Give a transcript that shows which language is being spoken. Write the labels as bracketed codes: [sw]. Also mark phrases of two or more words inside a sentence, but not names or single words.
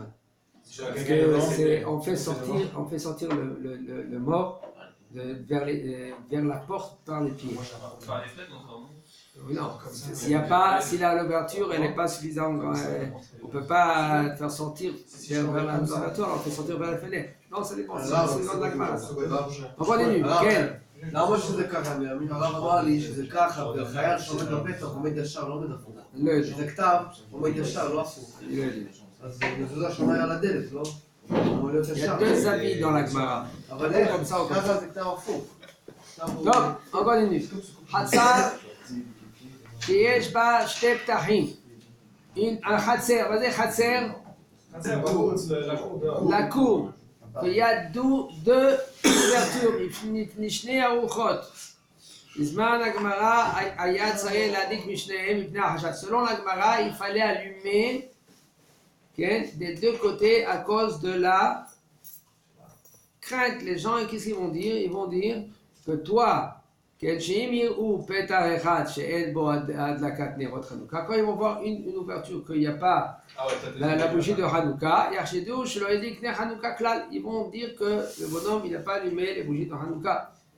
[fr] Parce que on fait sortir le mort vers la porte par les pieds. Par les fenêtres, non? Non, si l'ouverture elle n'est pas suffisante, on ne peut pas faire sortir vers l'ouverture, on fait sortir vers la fenêtre. Non, ça dépend, c'est dans la Gemara. On continue, quel? [he] למה שזה ככה? הרב אמר לי שזה ככה, וחייל שעומד בפתח עומד ישר, לא עומד הפוך. לא יודע. שזה כתב, עומד ישר, לא הפוך. לא יודע. אז מזוזה שומע על הדלת, לא? אמור להיות [fr] Il y [he] ישר. [fr] a deux avis dans la Gemara. [he] אבל איך? [fr] comme ça ou comme ça. [he] ככה זה כתב הפוך. טוב, [fr] on continue. [he] חצר שיש בה שתי פתחים. החצר, מה זה חצר? [fr] La cour. Il y a deux ouvertures, [he] משני הרוחות. בזמן הגמרא היה צריך להדליק משניהם מפני החשש. [fr] Selon la Gemara, il fallait allumer des deux côtés à cause de la crainte. Les gens, qu'est-ce qu'ils vont dire? Ils vont dire que toi, quand ils vont voir une ouverture, qu'il n'y a pas la bougie de Hanouka, ils vont dire que le bonhomme il n'a pas allumé les bougies de Hanouka.